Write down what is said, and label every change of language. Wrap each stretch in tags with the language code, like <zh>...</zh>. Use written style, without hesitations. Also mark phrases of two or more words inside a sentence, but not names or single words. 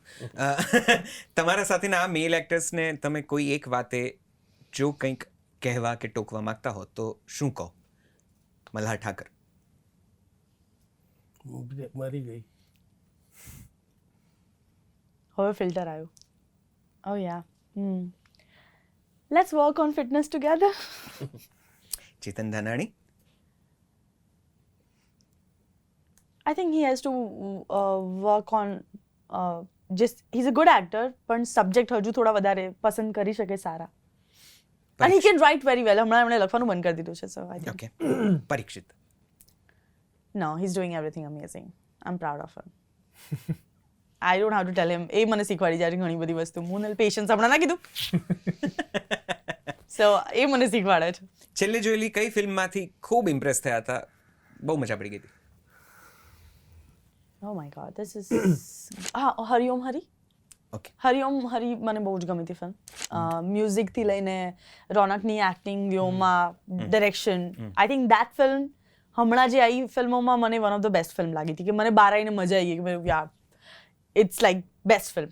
<gu>તમારા સાથેના આ મેલ એક્ટર્સને તમે કોઈ એક વાતે જો કંઈક કહેવા કે ટોકવા માંગતા હો તો શું કહો? મલ્હાર ઠાકર. મરી ગઈ. હવે ફિલ્ટર આવ્યું.</gu> <en>Oh yeah. Let's work on fitness together.</en> <gu>ચેતન ધાનાણી.</gu> <en>I think he has to work on just he's a good actor,</en> <gu>પણ સબ્જેક્ટ હજુ થોડા વધારે પસંદ કરી શકે સારા.</gu> <en>And he can write very well.</en> <gu>હમણાં એમણે લખવાનું બંધ કરી દીધું છે,</gu> <en>so I think.</en> <gu>ઓકે. પરીક્ષિત.</gu> <en>No, he's doing everything amazing. I'm proud of him. I don't have to tell him.</en> <gu>એ મને શીખવાડી જાય ઘણી બધી વસ્તુ. મોનલ પેશન્સ હમણાં ના કીધું. So એ મને શીખવાડે છે. છેલ્લે જોયેલી કઈ ફિલ્મમાંથી ખૂબ ઇમ્પ્રેસ થયા હતા, બહુ મજા પડી ગઈ હતી?</gu> <en>Oh my god, this is હરિ ઓમ હરિ.</en> <gu>ઓકે. હરિ ઓમ હરિ મને બહુ જ ગમી હતી ફિલ્મ. મ્યુઝિકથી લઈને રોનકની એક્ટિંગ, વ્યોમા, ડિરેક્શન.</gu> <en>I think that film</en> <gu>હમણાં જે આવી ફિલ્મોમાં મને</gu> <en>one of the best film</en> <gu>લાગી હતી કે મને બહાર આવીને મજા આવી ગઈ કે યાર</gu> <en>it's like best film.</en>